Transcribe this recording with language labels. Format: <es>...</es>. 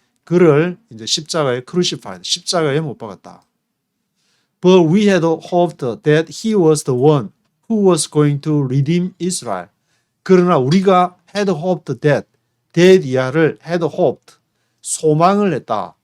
<ko>그를 이제 십자가에 못 박았다.</ko> <en>But we had hoped that he was the one who was going to redeem Israel.</en> <ko>그러나 우리가</ko> <en>had hoped that</en> <ko>이하를 had hoped, 소망을 했다.</ko>